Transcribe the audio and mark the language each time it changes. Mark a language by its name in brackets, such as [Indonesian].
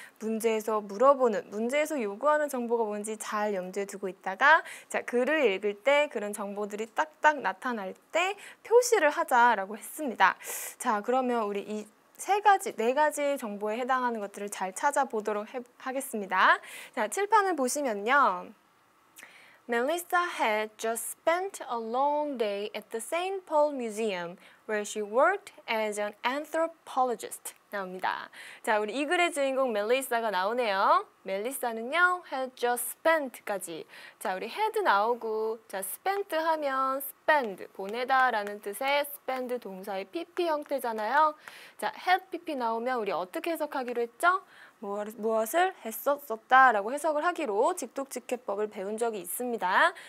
[Korean] 문제에서 물어보는, 문제에서 요구하는 정보가 뭔지 잘 염두에 두고 있다가, 자, 글을 읽을 때 그런 정보들이 딱딱 나타날 때 표시를 하자라고 했습니다. 자, 그러면 우리 이 4가지 정보에 해당하는 것들을 잘 찾아보도록 하겠습니다. 자, 칠판을 보시면요. [English] Melissa had just spent a long day at the St. Paul Museum where she worked as an anthropologist. [Korean] 나옵니다. 자, 우리 이 글의 주인공 멜리사가 나오네요. 멜리사는요, [English] had just spent [Korean] 까지. 자, 우리 had 나오고, 자, spent 하면 spend, 보내다 라는 뜻의 spend 동사의 pp 형태잖아요. 자, had pp 나오면 우리 어떻게 해석하기로 했죠? 무엇을 했었다 라고 해석을 하기로 직독직해법을 배운 적이 있습니다.